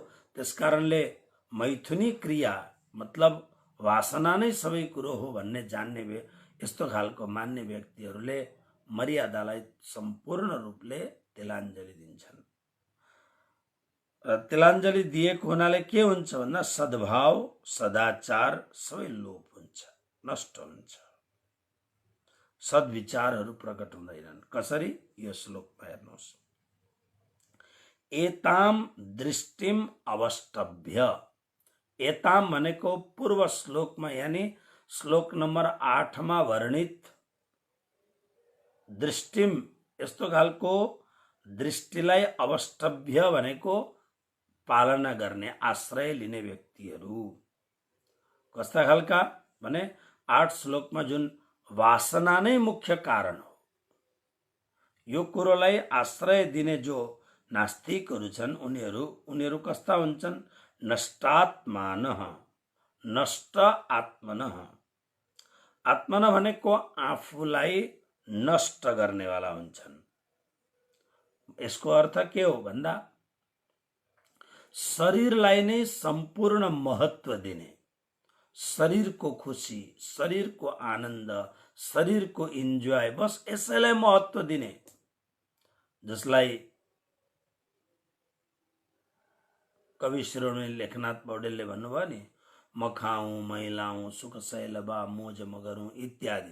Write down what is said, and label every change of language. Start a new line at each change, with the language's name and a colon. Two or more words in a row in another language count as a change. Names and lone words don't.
Nepali: त्यसकारणले मैथुनी क्रिया मतलब वासना नै सबै कुरो हो भन्ने जान्ने यस्तो खालको मान्ने व्यक्तिहरूले मर्यादालाई सम्पूर्ण रूपले तिलाञ्जली दिन्छन्। र तिलाञ्जली दिएको हुनाले के हुन्छ भन्दा सद्भाव सदाचार सबै लोप हुन्छ, नष्ट हुन्छ, सद्विचारहरू प्रकट हुँदैनन्। कसरी? यो श्लोकमा हेर्नुहोस्।
Sanskrit: एताम दृष्टिम अवष्टभ्य,
Nepali: एताम भनेको पूर्व श्लोकमा यानी श्लोक नम्बर 8 मा वर्णित दृष्टिम, यस्तो खालको दृष्टिलाई अवष्टभ्य भनेको पालना गर्ने, आश्रय लिने व्यक्तिहरू। कस्ता खालका भने 8 श्लोकमा जुन वासना नै मुख्य कारण हो, यो कुरोलाई आश्रय दिने जो नास्तिकहरू छन् उनीहरू कस्ता हुन्छन्?
Sanskrit: नष्टात्मानः, नष्ट आत्मनः।
Nepali: आत्मना भनेको आफूलाई नष्ट गर्नेवाला हुन्छन्। यसको अर्थ के हो भन्दा शरीरलाई नै सम्पूर्ण महत्व दिने, शरीरको खुसी, शरीरको आनन्द, शरीरको इन्जोय, बस यसैलाई महत्व दिने, जसलाई कवि शिरोमणि लेखनाथ पौडेलले भन्नुभयो नि, म खाऊं मैलाऊं सुख सैलबा मोज मगरौं इत्यादि।